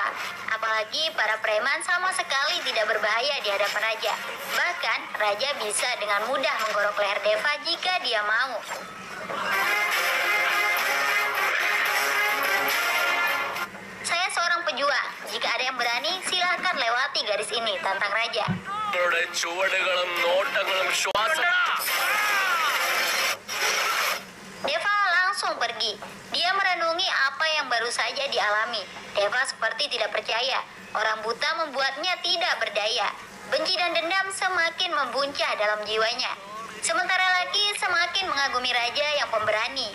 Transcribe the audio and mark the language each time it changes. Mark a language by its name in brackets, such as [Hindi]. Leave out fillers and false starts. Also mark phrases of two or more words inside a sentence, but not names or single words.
[Indonesian] Apalagi para preman sama sekali tidak berbahaya di hadapan Raja. Bahkan Raja bisa dengan mudah menggorok leher Deva jika dia mau. Saya seorang pejuang. Jika ada yang berani, silahkan lewati garis ini, tantang Raja. [Malayalam] അവരുടെ ചുവടുകളും നോട്ടങ്ങളും ശ്വാസം [Indonesian] Deva langsung pergi. Dia merenungi apa yang baru saja dialami. Deva seperti tidak percaya. Orang buta membuatnya tidak berdaya. Benci dan dendam semakin membuncah dalam jiwanya. Sementara Lucky semakin mengagumi Raja yang pemberani.